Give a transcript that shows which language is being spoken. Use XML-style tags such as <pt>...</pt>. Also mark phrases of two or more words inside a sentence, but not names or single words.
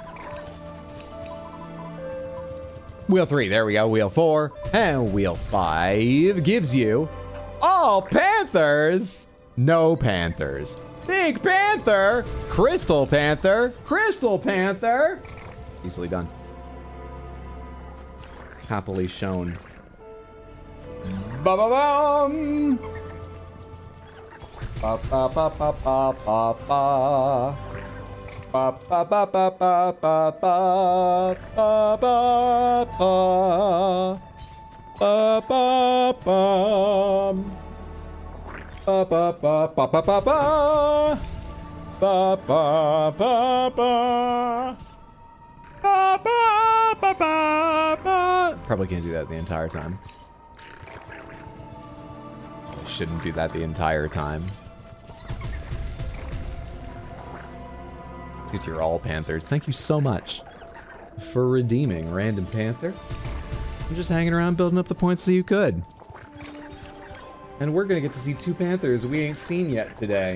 <en>Wheel 3, there we go, Wheel 4, and Wheel 5 gives you all Panthers, no Panthers. Big Panther, Crystal Panther, Crystal Panther. Easily done. Happily shown. Ba-ba-bum! Ba ba ba ba ba ba ba. Ba ba ba ba ba ba ba ba ba ba. Ba ba bum. Ba ba ba ba ba ba ba. Ba ba ba ba. Ba ba ba ba ba. Probably can't do that the entire time. I shouldn't do that the entire time. Let's get to your all Panthers. Thank you so much for redeeming Random Panther. I'm just hanging around building up the points so you could. And we're gonna get to see 2 Panthers we ain't seen yet today.</en>